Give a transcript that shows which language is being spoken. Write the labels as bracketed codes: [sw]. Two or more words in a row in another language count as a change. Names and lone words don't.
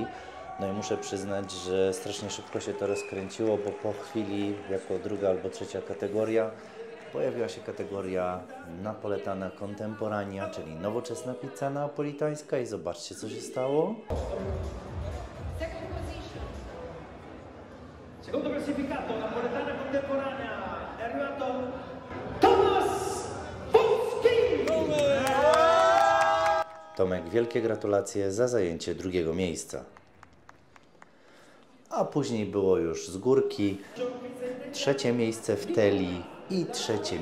[pl] No i muszę przyznać, że strasznie szybko się to rozkręciło, bo po chwili jako druga albo trzecia kategoria pojawiła się kategoria Napoletana Contemporanea, czyli nowoczesna pizza neapolitańska i zobaczcie, co się stało. [it] Secondo classificato, napoletana contemporanea, è arrivato Tomasz Polski! [pl] Tomek, wielkie gratulacje za zajęcie 2. miejsca. A później było już z górki 3. miejsce w Teli i 3.